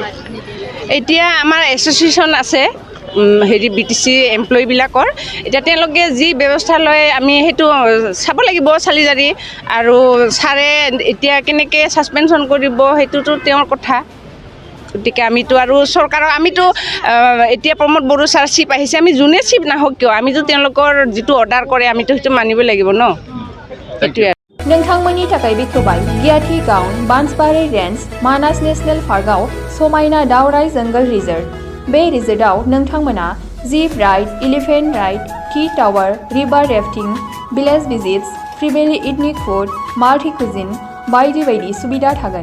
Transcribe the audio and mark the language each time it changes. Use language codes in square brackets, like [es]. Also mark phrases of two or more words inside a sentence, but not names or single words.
[as] এতিয়া আমাৰ এছ'চিয়েশ্যন আছে হেৰি BTC এমপ্লয়ীবিলাকৰ, এতিয়া তেওঁলোকে যি ব্যৱস্থা লয় আমি সেইটো চাব লাগিব চালি জাৰি, আৰু ছাৰে এতিয়া কেনেকৈ ছাছপেনশ্যন কৰিব সেইটোতো তেওঁৰ কথা। গতিকে আমিতো আৰু চৰকাৰৰ আমিতো এতিয়া প্ৰমোদ বড়ো ছাৰ চিফ আহিছে, আমি যোনে চিফ নাহক কিয় আমিতো তেওঁলোকৰ যিটো অৰ্ডাৰ কৰে আমিতো সেইটো মানিব লাগিব ন, সেইটোৱে। [brx] नोंथांमोननि थाखाय बेखेवबाय गियाथि गाउन बान्सबारि रेन्ज मानास नेशनेल पार्कआव समायना दावराइ जंगल रिजर्ट। बे रिजर्टआव नोंथांमोना [en] zip ride, elephant ride, tea tower, river rafting, village visits, [brx] फ्रिबेलि [en] ethnic food, multi cuisine [brx] बायदि बायदि सुबिदा थागोन।